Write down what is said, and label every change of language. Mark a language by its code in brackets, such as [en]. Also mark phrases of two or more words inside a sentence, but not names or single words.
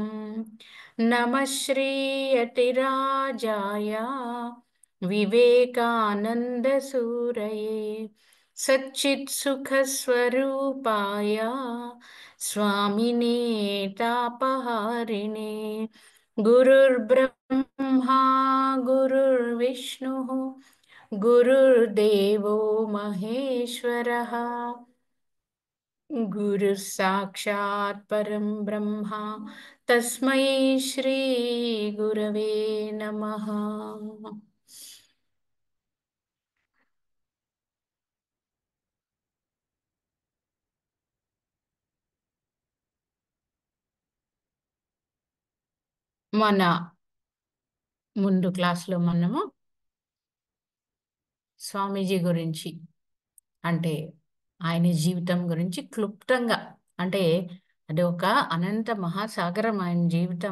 [sa] नमः श्रीयतिराजाय विवेकानन्दसूरये सच्चित्सुखस्वरूपाय स्वामिने तापहारिणे गुरुर्ब्रह्मा गुरुर्विष्णुः गुरुर्देवो महेश्वरः गुरुः साक्षात् परं ब्रह्मा तस्मै श्री गुरवे नमः। [te] మన ముందు క్లాస్లో మనము స్వామీజీ గురించి అంటే ఆయన జీవితం గురించి క్లుప్తంగా అంటే అది ఒక అనంత మహాసాగరం ఆయన జీవితం.